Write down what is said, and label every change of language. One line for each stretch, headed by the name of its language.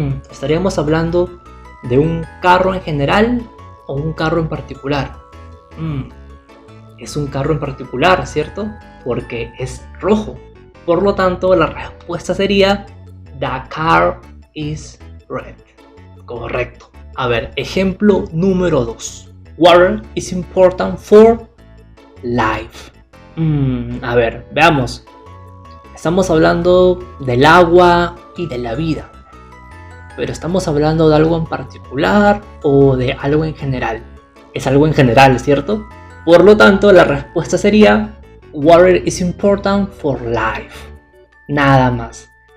Spanish: Estaríamos hablando de un carro en general o un carro en particular. Es un carro en particular, ¿cierto? Porque es rojo. Por lo tanto, la respuesta sería
English: The car is red.
Spanish: Correcto. A ver, ejemplo número 2.
English: Water is important for life.
Spanish: A ver, veamos. Estamos hablando del agua y de la vida. Pero estamos hablando de algo en particular o de algo en general. Es algo en general, ¿cierto? Por lo tanto, la respuesta sería
English: Water is important for life.
Spanish: Nada más.